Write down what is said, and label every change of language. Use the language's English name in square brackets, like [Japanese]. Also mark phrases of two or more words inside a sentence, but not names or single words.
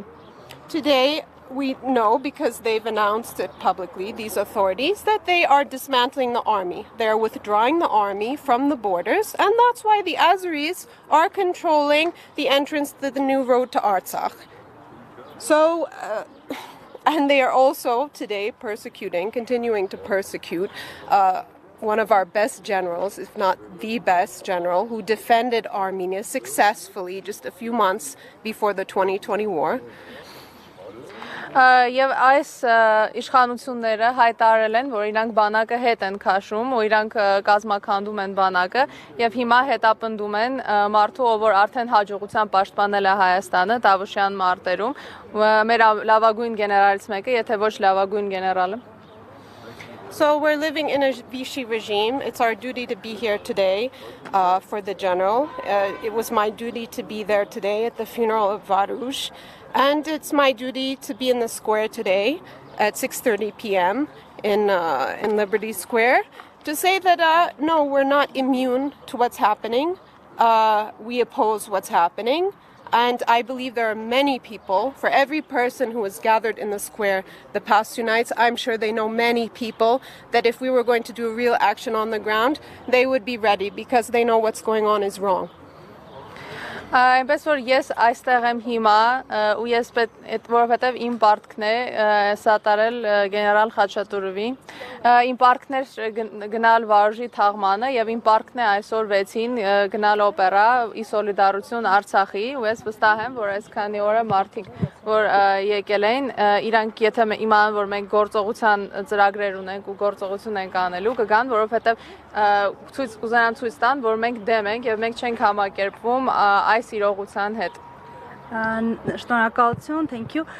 [English] Today we know, because they've announced it publicly, these authorities, that they are dismantling the army. They're withdrawing the army from the borders, and that's why the Azeris are controlling the entrance to the new road to Artsakh. So, and they are also today continuing to persecute one of our best generals, if not the best general, who defended Armenia successfully just a few months before the 2020 war. [Armenian] Եվ այս իշխանությունները հայտարարել են, որ իրանք բանակը հետ են քաշում ու իրանք կազմակերպում են բանակը եւ հիմա հետապնդում են մարդու, ով որ արդեն հաջողության պաշտպանել է Հայաստանը Տավուշյան մարտերում, մեր լավագույն գեներալից մեկը, եթե ոչ լավագույն գեներալը. [English] So we're living in a Vichy regime. It's our duty to be here today for the general. It was my duty to be there today at the funeral of Varouche. And it's my duty to be in the square today at 6:30 p.m. in Liberty Square to say that no, we're not immune to what's happening. We oppose what's happening. And I believe there are many people, for every person who was gathered in the square the past 2 nights, I'm sure they know many people that if we were going to do real action on the ground, they would be ready because they know what's going on is wrong. [Armenian] Այնպես որ ես այստեղ եմ հիմա ու ես որովհետև իմ պարտքն է սատարել գեներալ Խաչատուրովի իմ պարտքն էր գնալ Վարուժի թաղմանը եւ իմ պարտքն է այսօր 6-ին գնալ օպերա ի սոլիդարություն Արցախի ու ես վստահ եմ որ այսքանի օրը մարդիկ որ եկել են իրանք եթե իմանան որ մենք գործողության ծրագրեր ունենք ու գործողություն ենք անելու կգան որովհետև կուզենան ցույց տան որ մենք դեմ ենք եւ մենք չենք համակերպվում այս իրողության հետ Շնորհակալություն, [English] thank you.